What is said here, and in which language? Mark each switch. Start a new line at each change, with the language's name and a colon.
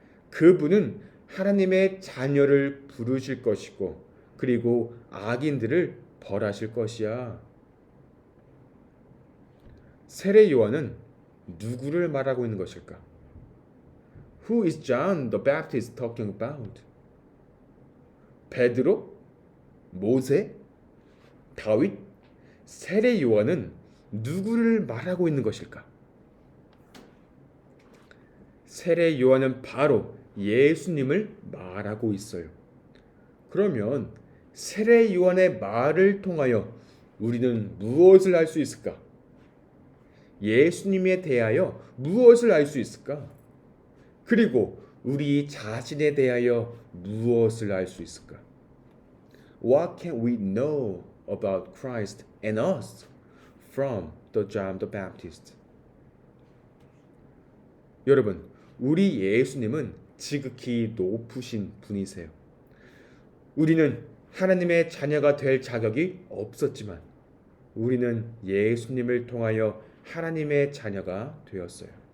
Korean: 그분은 하나님의 자녀를 부르실 것이고 그리고 악인들을 벌하실 것이야. 세례 요한은 누구를 말하고 있는 것일까?
English: Who is John the Baptist talking about?
Korean: 베드로? 모세? 다윗? 세례 요한은 누구를 말하고 있는 것일까? 세례 요한은 바로 예수님을 말하고 있어요. 그러면 세례 요한의 말을 통하여 우리는 무엇을 알 수 있을까? 예수님에 대하여 무엇을 알 수 있을까? 그리고 우리 자신에 대하여 무엇을 알 수 있을까?
English: What can we know about Christ and us from the John the Baptist?
Korean: 여러분, 우리 예수님은 지극히 높으신 분이세요. 우리는 하나님의 자녀가 될 자격이 없었지만 우리는 예수님을 통하여 하나님의 자녀가 되었어요.